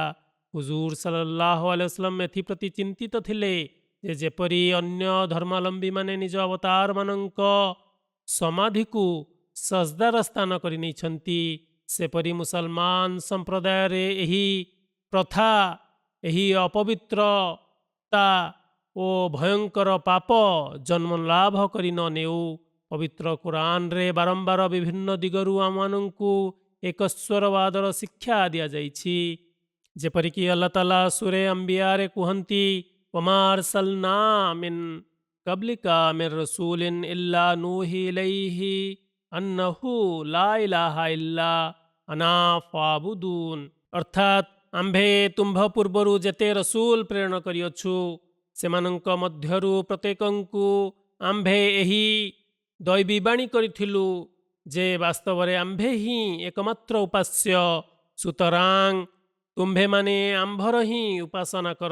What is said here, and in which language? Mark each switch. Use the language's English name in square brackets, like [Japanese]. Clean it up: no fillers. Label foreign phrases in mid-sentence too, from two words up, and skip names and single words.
[Odia] ହୁଜୁର [Arabic] صلى الله عليه وسلم [Odia] ଏଥିପ୍ରତି ଚିନ୍ତିତ ଥିଲେ ଯେ ଯେପରି ଅନ୍ୟ ଧର୍ମାବଲମ୍ବୀମାନେ ନିଜ ଅବତାରମାନଙ୍କ ସମାଧିକୁ ସଜଦାର ସ୍ଥାନ କରି ନେଇଛନ୍ତି, ସେପରି ମୁସଲମାନ ସମ୍ପ୍ରଦାୟରେ ଏହି ପ୍ରଥା, ଏହି ଅପବିତ୍ରତା ଓ ଭୟଙ୍କର ପାପ ଜନ୍ମ ଲାଭ କରି ନ ନେଉ। ପବିତ୍ର କୁରାନରେ ବାରମ୍ବାର ବିଭିନ୍ନ ଦିଗରୁ ଆମମାନଙ୍କୁ ଏକସ୍ୱରବାଦର ଶିକ୍ଷା ଦିଆଯାଇଛି। ଯେପରିକି ଆଲ୍ଲାହ ତାଆଲା ସୂରା ଅମ୍ବିୟାରେ କୁହନ୍ତି, [Arabic] وَمَا أَرْسَلْنَا مِن قَبْلِكَ مِن رَّسُولٍ إِلَّا نُوحِي إِلَيْهِ أَنَّهُ لَا إِلَٰهَ إِلَّا أَنَا فَاعْبُدُونِ। [Odia] ଅର୍ଥାତ୍ ଆମ୍ଭେ ତୁମ୍ଭ ପୂର୍ବରୁ ଯେତେ ରସୂଲ ପ୍ରେରଣ କରିଅଛୁ ସେମାନଙ୍କ ମଧ୍ୟରୁ ପ୍ରତ୍ୟେକଙ୍କୁ ଆମ୍ଭେ ଏହି ଦୈବୀବାଣୀ କରିଥିଲୁ ଯେ ବାସ୍ତବରେ ଆମ୍ଭେ ହିଁ ଏକମାତ୍ର ଉପାସ୍ୟ, ସୁତରାଂ ତୁମ୍ଭେମାନେ ଆମ୍ଭର ହିଁ ଉପାସନା କର।